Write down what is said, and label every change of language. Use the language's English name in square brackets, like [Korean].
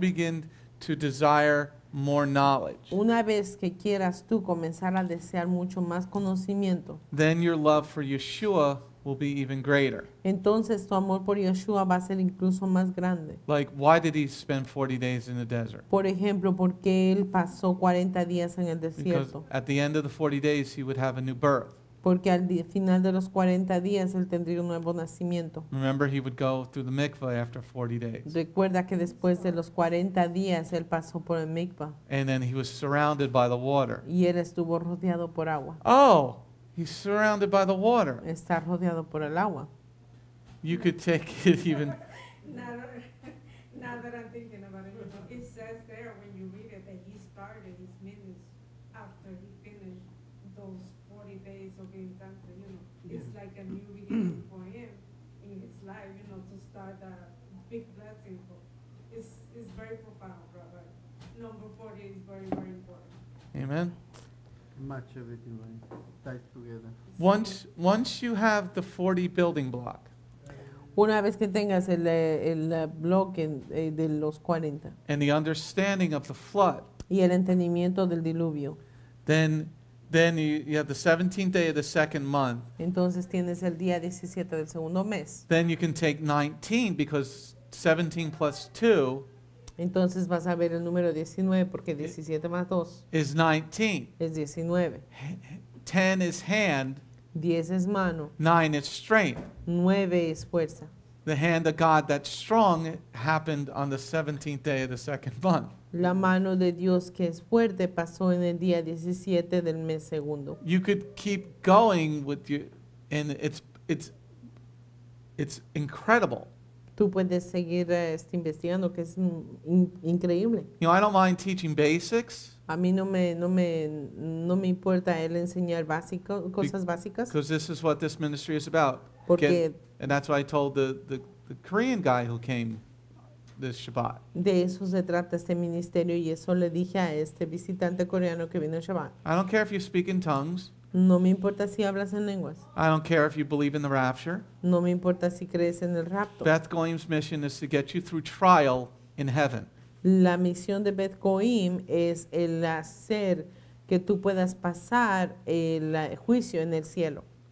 [English] begin to desire more knowledge, [Spanish] una vez que quieras tú comenzar a desear mucho más conocimiento, [English] then your love for Yeshua will be even greater. [Spanish] entonces tu amor por Yeshua va a ser incluso más grande. [English] Like, why did he spend 40 days in the desert? [Spanish] Por ejemplo, porque él pasó 40 días en el [English] Because [Spanish] desierto. [English] at the end of the 40 days, he would have a new birth. [Spanish] Porque al final de los 40 días él tendría un nuevo nacimiento. [English] Remember, he would go through the mikvah after 40 days. [Spanish] Recuerda que después de los 40 días él pasó por el mikvah [English] And then he was surrounded by the water. [Spanish] y él estuvo rodeado por agua. [English] Oh, he's surrounded by the water. [Spanish] Está rodeado por el agua. [English] You could take it even. Now that I'm thinking about it, it says there when you read it that he started his ministry after he finished those 40 days of being tempted. It's like a new beginning for him in his life. To start a big blessing for. It's very profound, brother. Number 40 is very, very important. Amen. Much everything tied together. Once you have the 40 building block, [Spanish] Una vez que tengas el bloque de los 40 [English] and the understanding of the flood, [Spanish] y el entendimiento del diluvio, [English] then you have the 17th day of the second month. [Spanish] entonces tienes el día 17 del segundo mes. [English] Then you can take 19 because 17 plus 2 [Spanish] Entonces vas a ver el número 19 porque 17 más 2 [English] is 19. [Spanish] es 19. [English] 10 is hand, [Spanish] 10 es mano, [English] 9 is strength. [Spanish] 9 es fuerza. [English] The hand of God that's strong happened on the 17th day of the second month. [Spanish] La mano de Dios que es fuerte pasó en el día 17 del mes segundo. [English] You could keep going with you, and it's incredible. [Spanish] Tú puedes seguir investigando, que es increíble. [English] I don't mind teaching basics [Spanish] A mí no me importa él enseñar cosas básicas, [English] because this is what this ministry is about. [Spanish] porque [English] And that's what I told the Korean guy who came this Shabbat. [Spanish] de eso se trata este ministerio y eso le dije a este visitante coreano que vino el Shabbat. [English] I don't care if you speak in tongues. [Spanish] No me importa si hablas en lenguas, [English] I don't care if you believe in the rapture. [Spanish] no me importa si crees en el rapto. [English] Beth Goyim's mission is to get you through trial in heaven. [Spanish] La misión de Beth Goyim es el hacer que tú puedas pasar el juicio en el cielo,